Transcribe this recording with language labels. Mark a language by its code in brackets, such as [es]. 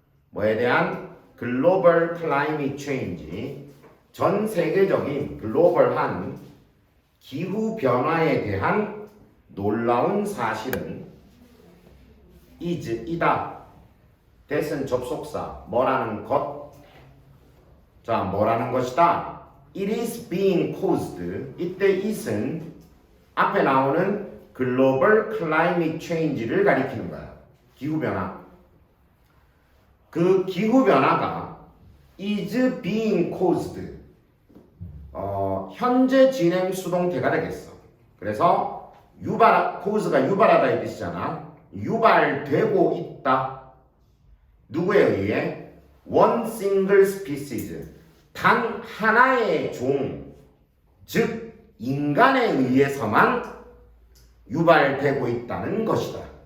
[ko] 뭐에 대한 [en] global climate change, [ko] 전 세계적인 글로벌한 기후 변화에 대한 놀라운 사실은 이다. that은 접속사, 뭐라는 것. 자, 뭐라는 것이다. [en] It is being caused. [ko] 이때 it은 앞에 나오는 글로벌 클라이밋 체인지를 가리키는 거야. 기후변화. 그 기후변화가 [en] is being caused. [ko] 현재 진행 수동태가 되겠어. 그래서 cause가 유발하다 이 뜻이잖아. 유발되고 있다. 누구에 의해? [en] One single species. [ko] 단 하나의 종, 즉 인간에 의해서만 유발되고 있다는 것이다.